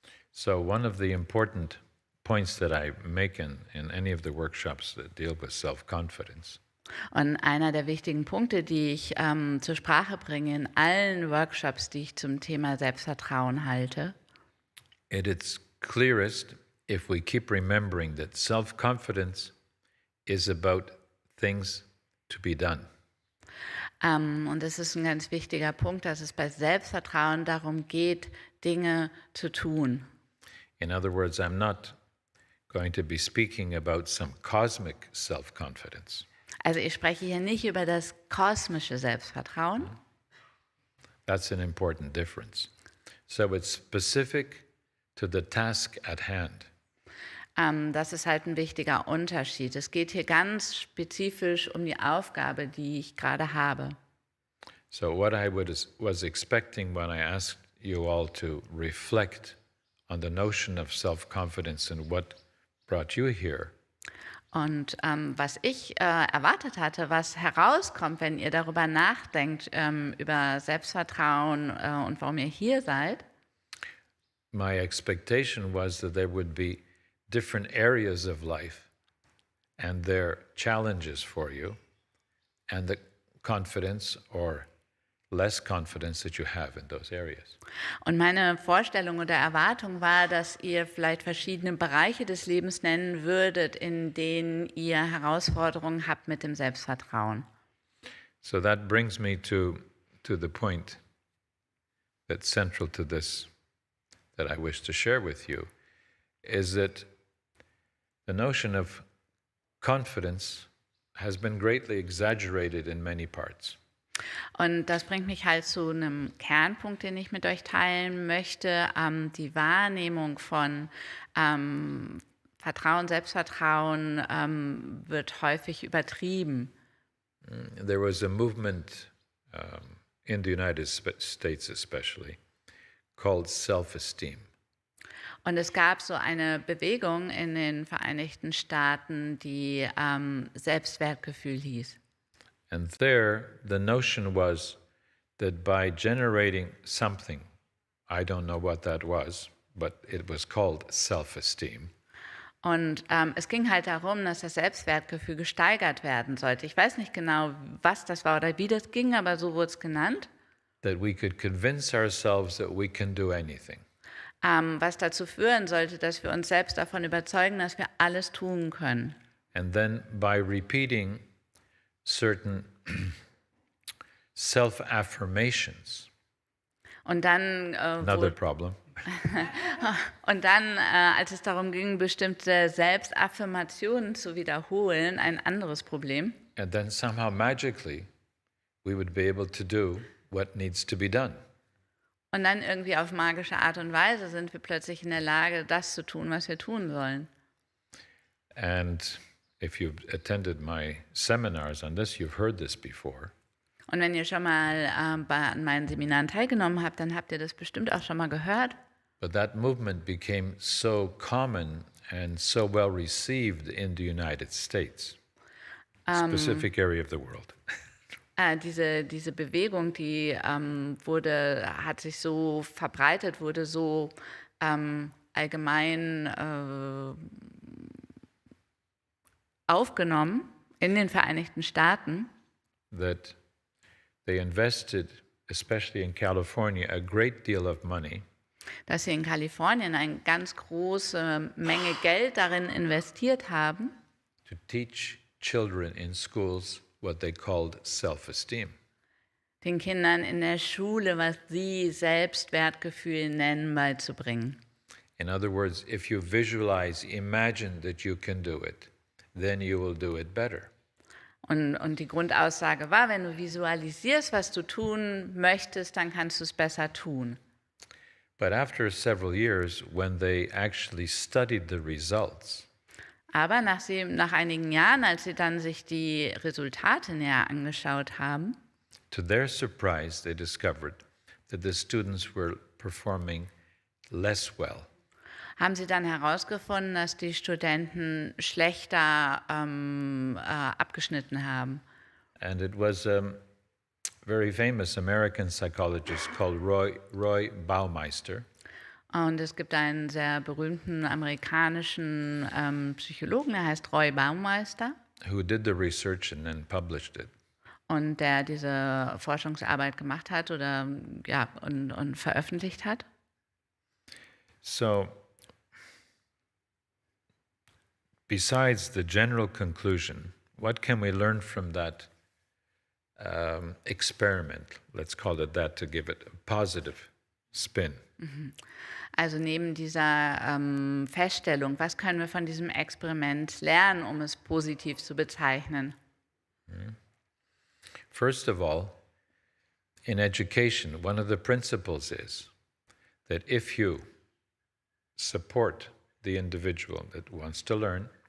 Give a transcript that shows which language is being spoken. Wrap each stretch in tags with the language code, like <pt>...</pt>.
<en>So one of the important points that I make in any of the workshops that deal with self-confidence</en> <de>Und einer der wichtigen Punkte, die ich zur Sprache bringe in allen Workshops, die ich zum Thema Selbstvertrauen halte,</de> <en>it's clearest if we keep remembering that self-confidence is about things to be done.</en> <de>Und es ist ein ganz wichtiger Punkt, dass es bei Selbstvertrauen darum geht, Dinge zu tun.</de> <en>In other words, I'm not going to be speaking about some cosmic self-confidence.</en> <de>Also ich spreche hier nicht über das kosmische Selbstvertrauen.</de> <en>That's an important difference. So it's specific to the task at hand.</en> <de>Das ist halt ein wichtiger Unterschied. Es geht hier ganz spezifisch um die Aufgabe, die ich gerade habe.</de> <en>So what I was expecting when I asked you all to reflect on the notion of self-confidence and what brought you here.</en> <de>Und was ich erwartet hatte, was herauskommt, wenn ihr darüber nachdenkt, über Selbstvertrauen und warum ihr hier seid.</de> <en>My expectation was that there would be different areas of life and their challenges for you and the confidence or less confidence that you have in those areas.</en> <de>Und meine Vorstellung oder Erwartung war, dass ihr vielleicht verschiedene Bereiche des Lebens nennen würdet, in denen ihr Herausforderungen habt mit dem Selbstvertrauen.</de> <en>So that brings me to the point that's central to this that I wish to share with you, is that the notion of confidence has been greatly exaggerated in many parts.</en> <de>Und das bringt mich halt zu einem Kernpunkt, den ich mit euch teilen möchte. Die Wahrnehmung von Vertrauen, Selbstvertrauen wird häufig übertrieben.</de> <en>There was a movement in the United States especially called self-esteem.</en> <de>Und es gab so eine Bewegung in den Vereinigten Staaten, die Selbstwertgefühl hieß.</de> <en>And there, the notion was that by generating something, I don't know what that was, but it was called self-esteem.</en> <de>Und es ging halt darum, dass das Selbstwertgefühl gesteigert werden sollte. Ich weiß nicht genau, was das war oder wie das ging, aber so wurde es genannt.</de> <en>That we could convince ourselves that we can do anything.</en> <de>Was dazu führen sollte, dass wir uns selbst davon überzeugen, dass wir alles tun können.</de> <en>And then by repeating certain self-affirmations.</en> <de>Und dann,</de> <en>Another problem.</en> <de>Als es darum ging, bestimmte Selbstaffirmationen zu wiederholen, ein anderes Problem.</de> <en>And then somehow magically we would be able to do what needs to be done.</en> <de>Und dann irgendwie auf magische Art und Weise sind wir plötzlich in der Lage, das zu tun, was wir tun sollen.</de> <en>And if you've attended my seminars on this, you've heard this before.</en> <de>Und wenn ihr schon mal an meinen Seminaren teilgenommen habt, dann habt ihr das bestimmt auch schon mal gehört.</de> <en>But that movement became so common and so well received in the United States, specific area of the world.</en> <de>Diese Bewegung, die hat sich so verbreitet, wurde so allgemein aufgenommen in den Vereinigten Staaten,</de> <en>That they invested, especially in California, a great deal of money</en> <de>dass sie in Kalifornien eine ganz große Menge Geld darin investiert haben,</de> <en>to teach children in schools what they called self-esteem.</en> <de>den Kindern in der Schule, was sie Selbstwertgefühl nennen, beizubringen.</de> <en>In other words, if you visualize, imagine that you can do it, then you will do it better.</en> <de>Und die Grundaussage war, wenn du visualisierst, was du tun möchtest, dann kannst du es besser tun.</de> <en>But after several years, when they actually studied the results,</en> <de>Aber nach einigen Jahren, als sie dann sich die Resultate näher angeschaut haben,</de> <en>to their surprise, they discovered that the students were performing less well.</en> <de>haben sie dann herausgefunden, dass die Studenten schlechter abgeschnitten haben.</de> <en>And it was a very famous American psychologist called Roy Baumeister,</en> <de>Und es gibt einen sehr berühmten amerikanischen Psychologen, der heißt Roy Baumeister,</de> <en>who did the research and then published it.</en> <de>und der diese Forschungsarbeit gemacht hat und veröffentlicht hat.</de> <en>So, besides the general conclusion, what can we learn from that experiment? Let's call it that to give it a positive spin.</en> <de>Also neben dieser Feststellung, was können wir von diesem Experiment lernen, um es positiv zu bezeichnen?</de> <en>First of all, in education, one of the principles is that if you support the individual that wants to learn,</en>